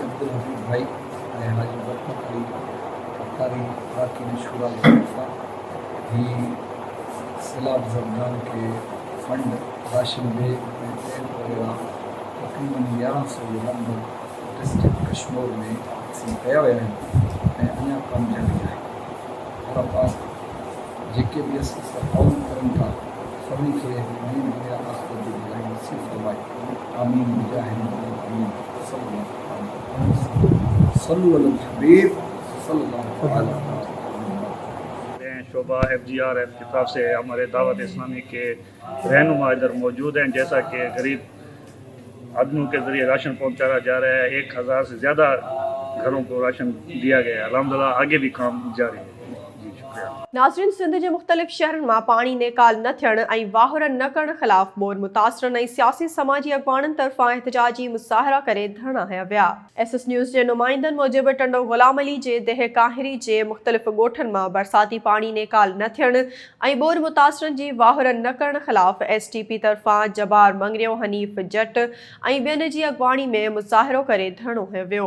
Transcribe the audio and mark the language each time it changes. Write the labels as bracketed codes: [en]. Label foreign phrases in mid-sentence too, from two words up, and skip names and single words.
[sd] अब्दुल हबीब भाई ऐं हाजी बरकत अली अकारी अरकान शूरा की तरफ़ा ही सैलाब ज़रदान के फंड राशन बैग में तेल वगैरह तकरीबन 1100 नंबर डिस्ट्रिक्ट कश्मीर में तक़सीम कया विया आहिनि ऐं अञा कमु जारी आहे। अल्लाह पाक जेके भी असां सां ताउन करनि था सभिनी खे नई दुनिया आख़िरत जी भलाई नसीब फरमाए। [ar] آمين بجاه آمين صلى الله عليه حبيب صلى الله عليه وسلم. [hi] शोबा FGRF की तरफ से हमारे दावत इस्लामी के रहनुमा इधर मौजूद हैं। जैसा कि गरीब आदमियों के ज़रिए राशन पहुंचाया जा रहा है, 1000 से ज़्यादा घरों को राशन दिया गया है। अल्हम्दुलिल्लाह आगे भी काम जारी है। [sd] नाज़रीन, सिंध जे मुख़्तलिफ़ शहरनि मां पाणी नेकाल न थियण ऐं वाहुर न करण ख़िलाफ़ बोर मुतासरन ऐं सियासी समाजी अॻवाननि तरफ़ां एहतजाजी मुज़ाहिरा करे धरना हया विया। SS न्यूज़ जे नुमाइंदनि मूजिबि टंडो ग़ुलाम अली जे देह काहिरी जे मुख़्तलिफ़ ॻोठनि मां बरसाती पाणी नेकाल न थियण ऐं बोर मुतासरन जी वाहुर न करण ख़िलाफ़ STP तरफ़ां जबार मंगरियो, हनीफ़ जट ऐं ॿियनि जी अॻवानी में मुज़ाहिरो करे धरनो हयो वियो।